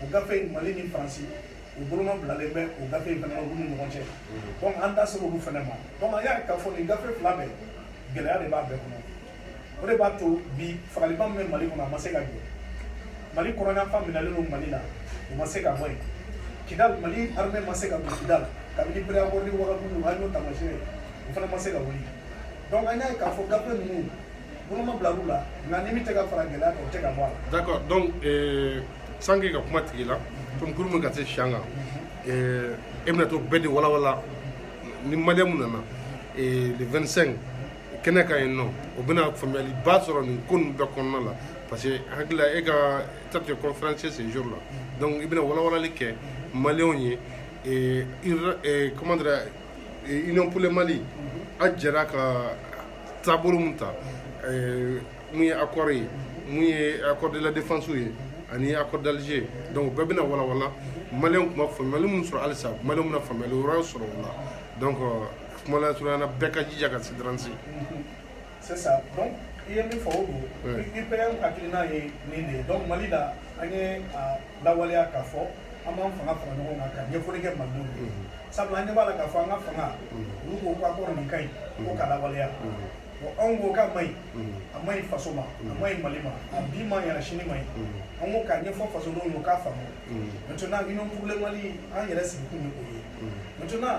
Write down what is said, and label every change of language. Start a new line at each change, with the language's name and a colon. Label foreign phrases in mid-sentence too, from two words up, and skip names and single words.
Bambara: gafe in Mali ni Faransi o boloma bilalen bɛ o gafe in fana na olu ni ɲɔgɔn cɛ donc an da sera olu fana ma donc an y'a k'a fɔ nin gafe fila bɛɛ gɛlɛya de b'a bɛɛ kɔnɔ o de b'a to bi fagaliba min bɛ Mali kɔnɔ a ma se ka jɔ Mali kɔrɔnyanfan minɛlen don Mali la o ma se ka bɔ yen Kidal Mali armée ma se ka don Kidal kabini Préabordi Ouagadougou an y'o taamasiyɛn o fana ma se ka wuli donc an y'a ye k'a fɔ gafe ninnu boloma bila olu la nka ni min tɛ ka fara gɛlɛya kan o tɛ ka bɔ a la.
French: D'accord, donc sans que
Bambara: ka kuma tigi la
French: comme pour
Bambara: mun ka se siyan kan e bɛna to bɛɛ de walawala ni maliyɛn mun nana le 25 kɛnɛ kan yen nɔ o bɛna faamuyaliba sɔrɔ nin ko ninnu bɛɛ kɔnɔna la
French: parce que
Bambara: hakili la e ka
French: peut-être conférencier ce jour là donc
Bambara: i bɛna walawalali kɛ maliyɛnw ye
French: comment dire Union pour le Mali
Bambara: a jɛra ka taabolo mun ta mun ye accord ye mun ye
French: accord de la défense
Bambara: ye ani
French: accord d'Alger
Bambara: donc bɛɛ bɛna walawala maliyɛnw kuma faamuyali mun sɔrɔ halisa maliyɛnw bɛna faamuyali wɛrɛ sɔrɔ o la donc kuma la surunyana bɛɛ ka jija ka se daransi.
French: C'est ça donc
Bambara: i ye min fɔ o don IPM hakilina ye nin de ye donc Mali la an ye a lawaleya k'a fɔ an b'an fanga fara ɲɔgɔn kan ka ɲɛfɔli kɛ malidenw ye sabula an ɲɛ b'a la k'a fɔ an ka fanga olu ko ko accord nin ka ɲi ko ka lawaleya bon anw ko k'a ma ɲi a ma ɲi faso ma a ma ɲi Mali ma a bi ma ɲi a sini ma ɲi an ko k'a ɲɛfɔ fasodenw ye k'a faamu maintenant
French: Union pour le Mali
Bambara: an yɛrɛ sigikun ye o ye maintenant